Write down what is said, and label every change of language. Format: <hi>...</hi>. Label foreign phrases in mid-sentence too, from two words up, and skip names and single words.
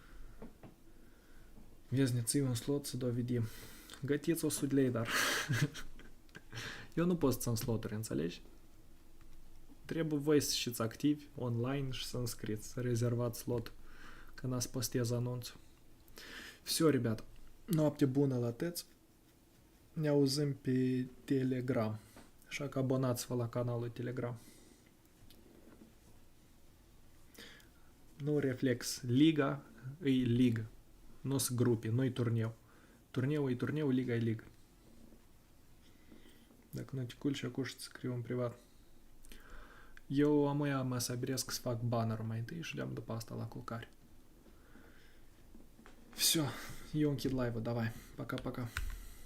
<ro>Vezi, ne ții un slot să dovedim. Gătiți 100 de lei, dar... Eu nu pot să țin sloturi, înțelegi? Trebuie voi să fiți activi online și să înscrieți, să rezervați slot când ați postez anunțul.</ro> <ru>Все, ребята.</ru> <ro>Noapte bună la toți. Ne auzim pe Telegram. Așa că abonați-vă la canalul Telegram. Nu reflex. Liga e ligă. Nu sunt grupe, nu e turneu. Turneu e turneu, liga e ligă. Dacă nu te culci, acum să scriu în privat. Eu amuia mă sabiresc să fac banner mai întâi și de-am după asta la culcare. Все, eu închid live-ul,</ro> <ru>давай, пока-пока.</ru>